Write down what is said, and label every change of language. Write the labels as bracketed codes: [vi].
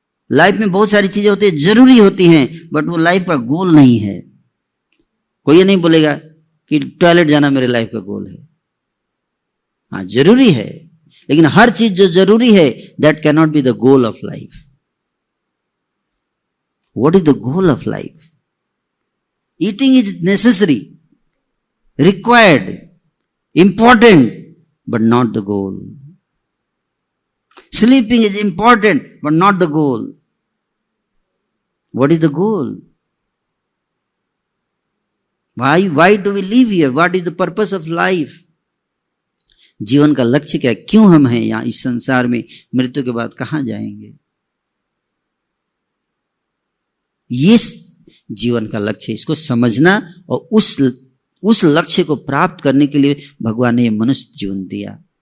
[hi] Life में बहुत सारी चीजें होती है, जरूरी होती हैं, बट वो लाइफ का गोल नहीं है। कोई ये नहीं बोलेगा कि टॉयलेट जाना मेरे लाइफ का गोल है। हाँ, जरूरी है, लेकिन हर चीज जो जरूरी है, [en] That can not be the goal of life. What is the goal of life? Eating is necessary, required, important, but not the goal. Sleeping is important, but not the goal. What is the goal? Why do we live here? What is the purpose of life? [hi] जीवन का लक्ष्य क्या है? क्यों हम हैं यहाँ इस संसार में? मृत्यु के बाद कहाँ जाएंगे? ये जीवन का लक्ष्य है, इसको समझना, और उस लक्ष्य को प्राप्त करने के लिए भगवान ने मनुष्य जीवन दिया।